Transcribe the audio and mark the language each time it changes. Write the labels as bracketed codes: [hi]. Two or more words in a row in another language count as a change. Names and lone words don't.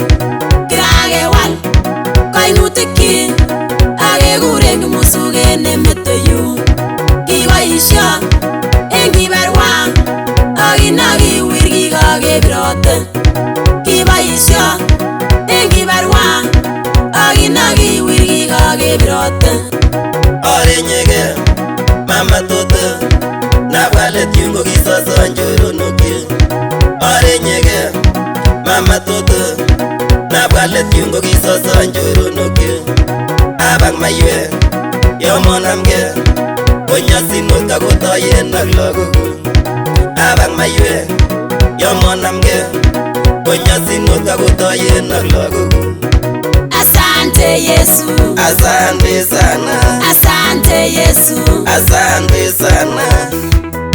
[kln] Kiragewal kainutiki agekuren Kimusugen nemetoyu. Kiboisio eng kibarwa akinagi wirgi kakebirote. Kiboisio eng kibarwa akinagi wirgi kakebirote. Orenyege, [sw] mama toto, [kln] nabwalet yungo kisoso njoronoki. Orenyege, [sw] mama toto, [kln] nabwalet yungo kisoso njoronoki. Abang maywe, yomonamge, konyasinot kakotoyen ak lagokuk. Abang maywe, yomonamge, konyasinot kakotoyen ak lagokuk. [sw] Asante Yesu, Asante sana, asante Yesu. asante sana.